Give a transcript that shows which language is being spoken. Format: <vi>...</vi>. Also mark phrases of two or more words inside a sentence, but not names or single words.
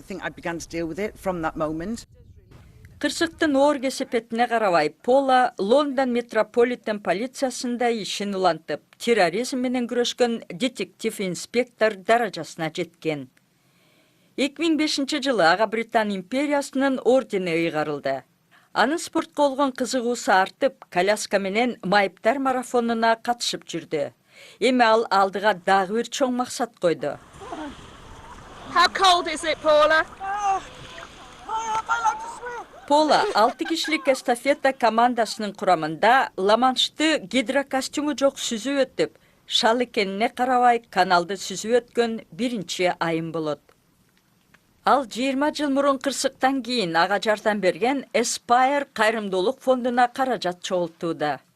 <ky>Кырсыктын оор кесепетине карабай, Пола Лондон метрополитен полициясында ишин улантып, терроризм менен күрөшкөн детектив-инспектор даражасына жеткен. 2005-жылы Ага Британ империясынын ордени ыйгарылды. Анын спортко болгон кызыгуусу артып, коляска менен майыптар марафонуна катышып жүрдү. Эми ал алдыга дагы бир чоң максат койду.</ky> <en>How cold is it, Paula?</en> <ky>Пола 6 кишилик эстафета командасынын курамында Ла-Маншты гидрокостюму жок сүзүп өтүп, шал экенине карабай каналды сүзүп өткөн биринчи айым болот. Ал 20 жыл мурун кырсыктан кийин ага жардам берген Aspire кайрымдуулук фондуна каражат чогултууда.</ky>